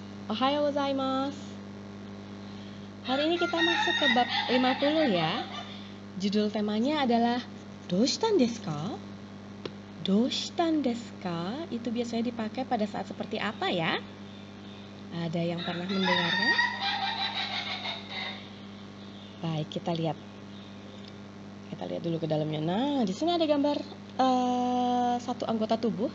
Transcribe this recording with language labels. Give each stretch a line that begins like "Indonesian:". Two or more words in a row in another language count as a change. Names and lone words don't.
Japanese: おはようございます.
Indonesian: Hari ini kita masuk ke bab 50 ya. Judul temanya adalah
Japanese: どうしたんですか? どうしたんですか
Indonesian: itu biasanya dipakai pada saat seperti apa ya? Ada yang pernah mendengarnya? Baik, kita lihat. Kita lihat dulu ke dalamnya. Nah, di sini ada gambar satu anggota tubuh.